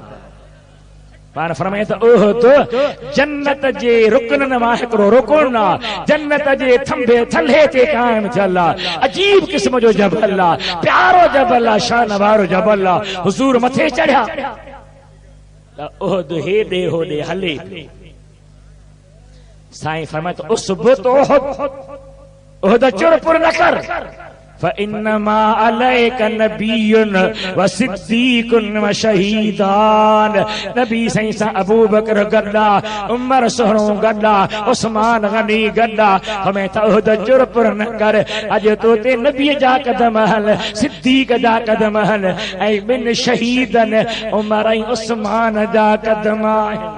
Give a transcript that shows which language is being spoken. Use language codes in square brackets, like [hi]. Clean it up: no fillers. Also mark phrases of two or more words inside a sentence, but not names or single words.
[sd] पाण फरमाए त ओहद जन्नत जे रुकननि मां हिकिड़ो रुकन आहे, जन्नत जे थंभे थल्हे ते क़ाइम थियल आहे। अजीब क़िस्म जो जबल आहे, प्यारो जबल आहे, शान वारो जबल आहे। हुज़ूर मथे चढ़िया त ओहद हेॾे होॾे हले। साईं फरमाए त उसबुत ओहद चुरपुर न कर, [ar] فإنما عليك نبي و صديق و شهيدان. [sd] नबी साईं सां अबू बकर गड्डा, उमर सोहणो गड्डा, उस्मान गनी गड्डा। हमें त ओहद चुरपुर न कर। अॼु तो ते नबी जा कदम हल, सिद्दीक जा कदम हल, ऐं ॿिनि शहीदनि उमर ऐं उस्मान जा कदम आहिनि।